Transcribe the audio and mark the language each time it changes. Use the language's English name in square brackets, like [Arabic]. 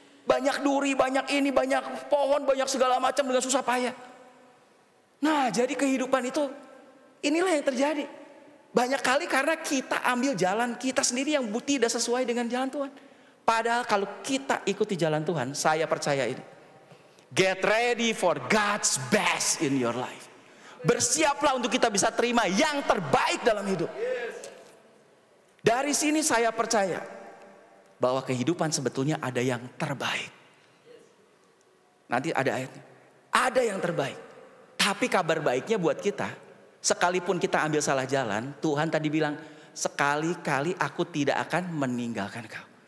[Indonesian] Banyak duri, banyak ini, banyak pohon, banyak segala macam dengan susah payah. Nah jadi kehidupan itu inilah yang terjadi. Banyak kali karena kita ambil jalan kita sendiri yang tidak sesuai dengan jalan Tuhan. Padahal kalau kita ikuti jalan Tuhan, saya percaya ini. [English] Get ready for God's best in your life. [Indonesian] Bersiaplah untuk kita bisa terima yang terbaik dalam hidup. Dari sini saya percaya bahwa kehidupan sebetulnya ada yang terbaik. Nanti ada ayatnya. Ada yang terbaik. Tapi kabar baiknya buat kita, sekalipun kita ambil salah jalan, Tuhan tadi bilang, sekali-kali aku tidak akan meninggalkan kau.